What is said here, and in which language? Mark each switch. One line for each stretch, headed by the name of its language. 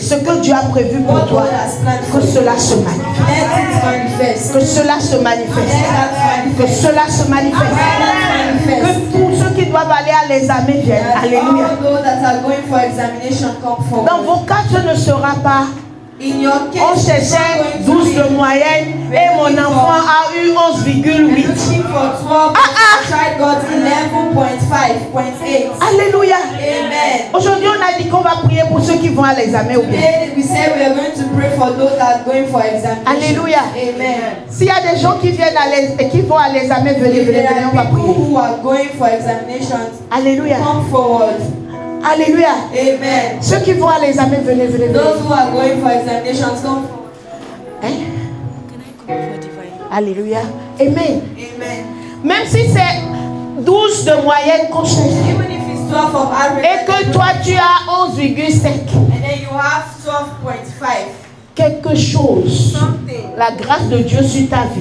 French: ce que Dieu a prévu pour toi, que cela se manifeste.
English: let it manifest.
French: Que cela se manifeste. Que cela se manifeste. Que tous ceux qui doivent aller à l'examen viennent. Alléluia.
English: All those that are going for examination come forward.
French: Dans vos cas, ce ne sera pas.
English: In your case,
French: On cherchait 12 de moyenne et mon enfant a eu 11,8.
English: looking for 12, child got 11.5.8. Alléluia. Amen.
French: Aujourd'hui, on a dit qu'on va prier pour ceux qui vont à l'examen ou bien.
English: Today we say we are going to pray for those that are going for examination. Alléluia. Amen.
French: S'il y a des gens qui viennent qui vont à l'examen, venez,
English: If there
French: on va
English: are people
French: prier.
English: who are going for examinations, Alléluia. come forward. Alléluia. Amen.
French: Ceux qui vont à l'examen, venez.
English: Those who are going for examinations, come forward. Hein? Alléluia. Amen. Amen.
French: Même si c'est 12 de moyenne qu'on cherche.
English: Even if it's 12 of average,
French: Et que toi tu as 11,5.
English: and then you have 12.5,
French: Quelque chose,
English: something,
French: la grâce de Dieu sur ta vie,